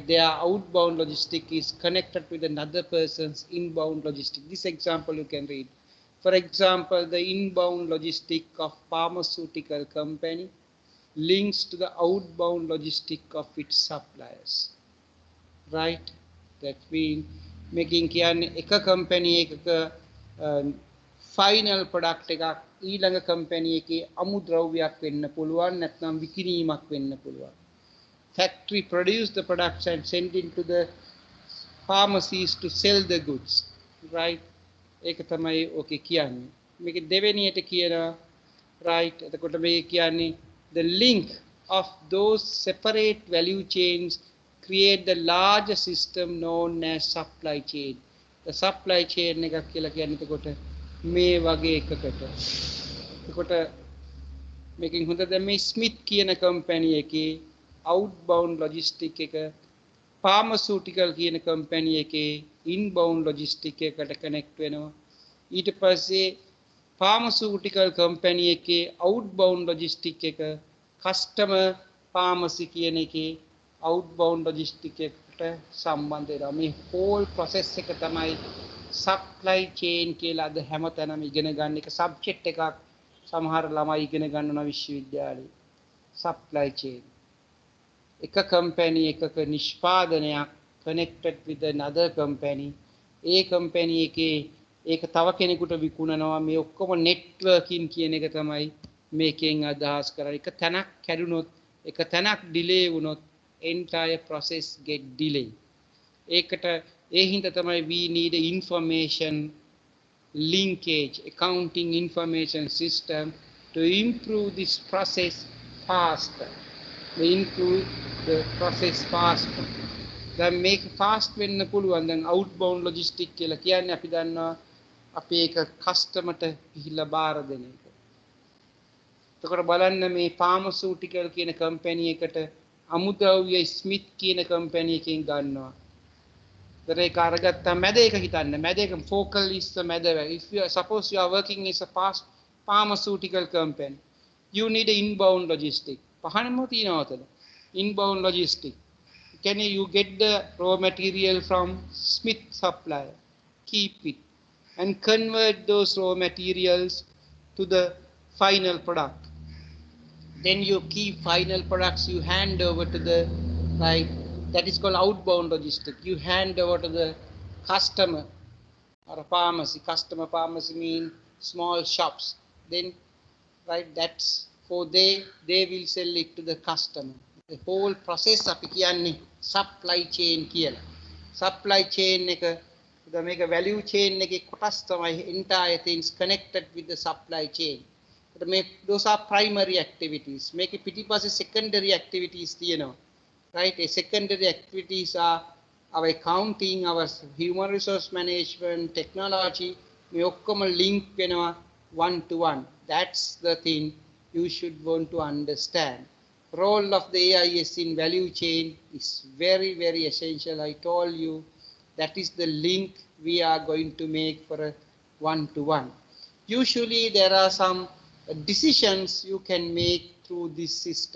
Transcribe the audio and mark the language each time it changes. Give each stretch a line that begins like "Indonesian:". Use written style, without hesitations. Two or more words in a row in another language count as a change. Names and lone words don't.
English: Their outbound logistic is connected with another person's inbound logistic. This example you can read. For example, the inbound logistic of pharmaceutical company links to the outbound logistic of its suppliers, right? That means making
Sinhala: කියන්නේ එක company එකක
English: final product
Sinhala: එකක් ඊළඟ company එකේ අමුද්‍රව්‍යයක් වෙන්න පුළුවන් නැත්නම් විකිණීමක් වෙන්න පුළුවන්.
English: Factory produce the products and send into the pharmacies to sell the goods, right?
Sinhala: ඒක තමයි ඕකේ කියන්නේ. මේක දෙවෙනියට කියනවා right. එතකොට මේ කියන්නේ
English: the link of those separate value chains create the larger system known as supply chain. The supply chain
Sinhala: එකක් කියලා කියන්නේ එතකොට මේ වගේ එකකට. එතකොට මේකෙන් හොඳද මේ ස්මිත් කියන කම්පැනි එකේ
English: outbound logistic
Sinhala: එක pharmaceutical කියන කම්පැනි එකේ
English: inbound logistic
Sinhala: එකකට connect වෙනවා. ඊට පස්සේ
English: pharmaceutical company
Sinhala: එකේ
English: outbound logistic
Sinhala: එක
English: customer pharmacy
Sinhala: කියන එකේ
English: outbound logistic
Sinhala: එකට සම්බන්ධ වෙනවා. මේ
English: whole process
Sinhala: එක තමයි
English: supply chain
Sinhala: කියලා අද හැමතැනම ඉගෙන ගන්න එක subject එකක් සමහර ළමයි ඉගෙන ගන්නවා විශ්වවිද්‍යාලේ.
English: supply chain.
Sinhala: එක company එකක නිෂ්පාදනයක්
English: connected with another company.
Sinhala: ඒ company එකේ ඒක තව කෙනෙකුට විකුණනවා මේ ඔක්කොම networking කියන එක තමයි මේකෙන් අදහස් කරන්නේ. එක තැනක් කැඩුනොත් එක තැනක් delay වුණොත්
English: entire process get delay.
Sinhala: ඒකට ඒ හින්දා තමයි
English: we need information linkage accounting information system to improve this process faster. We improve the process faster.
Sinhala: දැන් මේක fast වෙන්න පුළුවන්. දැන්
English: outbound logistic
Sinhala: කියලා කියන්නේ අපි දන්නවා අපි ඒක කස්ටමර්ට ගිහිල්ලා බාර දෙන එක. එතකොට බලන්න මේ ෆාමසිටිකල් කියන කම්පැනි එකට අමුද්‍රව්‍ය ස්මිත් කියන කම්පැනි එකෙන් ගන්නවා. ඒතර ඒක අරගත්තා මැද එක හිතන්න. මැද එක
English: focal is the
Sinhala: මැද.
English: If you suppose you are working as a fast pharmaceutical company, you need an inbound logistic.
Sinhala: පහනම තියෙනවා උතන.
English: Inbound logistic. Can you get the raw material from Smith supplier? Keep it and convert those raw materials to the final product. Then you keep final products, you hand over to the, right, that is called outbound logistics. You hand over to the customer or a pharmacy. Customer pharmacy means small shops. Then, right, that's for they will sell it to the customer. The whole process
Sinhala: අපි කියන්නේ
English: supply chain කියලා. Supply chain
Sinhala: එක මේක
English: value chain
Sinhala: එකේ කොටස් තමයි
English: entire things connected with the supply chain. Those are primary activities.
Sinhala: මේකේ පිටිපස්සේ
English: secondary activities
Sinhala: තියෙනවා. Right?
English: A secondary activities are our accounting, our human resource management, technology.
Sinhala: මේ ඔක්කොම link වෙනවා
English: one to one. That's the thing you should want to understand. Role of the AIS in value chain is very, very essential. I told you that is the link we are going to make for a one-to-one. Usually there are some decisions you can make through this system.